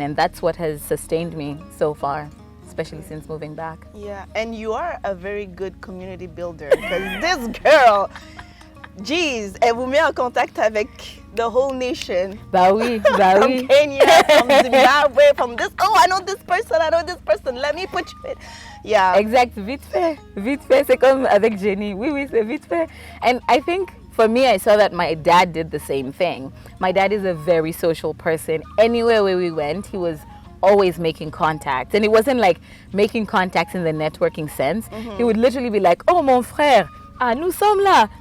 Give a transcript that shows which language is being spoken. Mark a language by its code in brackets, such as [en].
[en] And that's what has sustained me so far, especially since moving back. Yeah, and you are a very good community builder, because this girl, geez, [fr] elle vous met en contact avec [en] the whole nation. [fr] Bah oui, bah [en] From [fr] oui. [en] Kenya, from Zimbabwe, from this, oh, I know this person, let me put you in. Yeah. [fr] Exact, vite fait, c'est comme avec Jenny. Oui, oui, c'est vite fait. [en] And I think for me, I saw that my dad did the same thing. My dad is a very social person. Anywhere where we went, he was always making contacts. And it wasn't like making contacts in the networking sense. He would literally be like, oh, [fr] mon frère, ah, nous sommes là.